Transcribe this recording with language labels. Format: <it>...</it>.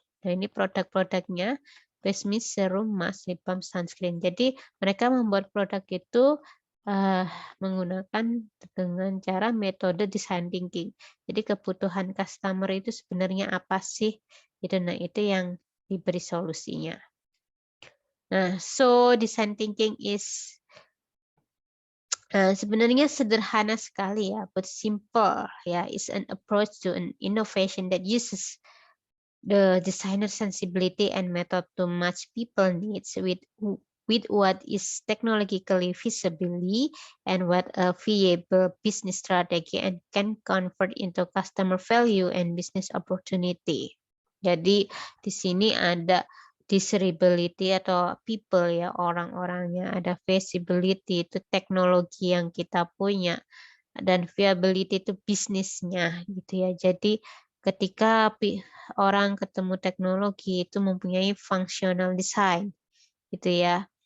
<id>Nah, ini produk-produknya Base Mist Serum Mask Lip Balm Sunscreen. Jadi mereka membuat produk itu menggunakan dengan cara metode design thinking. Jadi kebutuhan customer itu sebenarnya apa sih? Gitu. Nah, itu yang diberi solusinya.</id> <en>Nah, so design thinking is</en> <id>Sebenarnya sederhana sekali ya,</id> <en>but simple ya, is an approach to an innovation that uses the designer sensibility and method to match people needs with what is technologically feasibly and what a viable business strategy and can convert into customer value and business opportunity.</en> <id>Jadi di sini ada desirability atau people ya, orang-orangnya, ada feasibility itu teknologi yang kita punya, dan viability itu bisnisnya gitu ya. Jadi ketika orang ketemu teknologi itu mempunyai functional design gitu ya.</id>